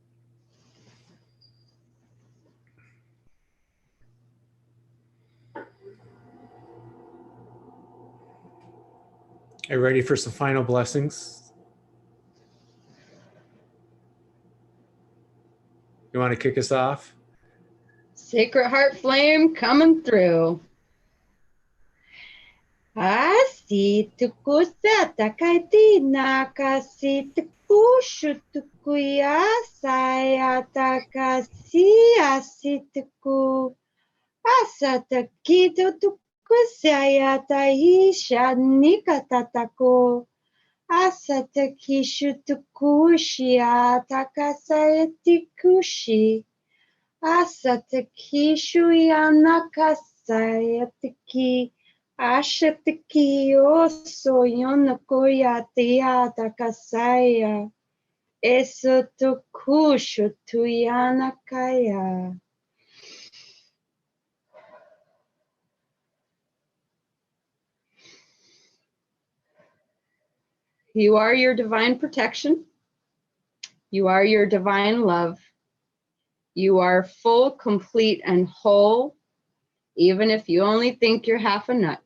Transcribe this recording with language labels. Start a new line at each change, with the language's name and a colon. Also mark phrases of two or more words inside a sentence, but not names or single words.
English: Are you ready for some final blessings? You want to kick us off? Sacred heart flame coming through. Asi tukusa takaiti nakasi tukushu tukuya saya takasi asi tuku asa takitu tukusaya taisha nikatatako asa takishu tukushia takasaya tikushi asa takishu yanakasaya tiki Ashatiki oso yonakoya tiata kasaya. Eso tokusho tuyanakaya. You are your divine protection. You are your divine love. You are full, complete, and whole, even if you only think you're half a nut.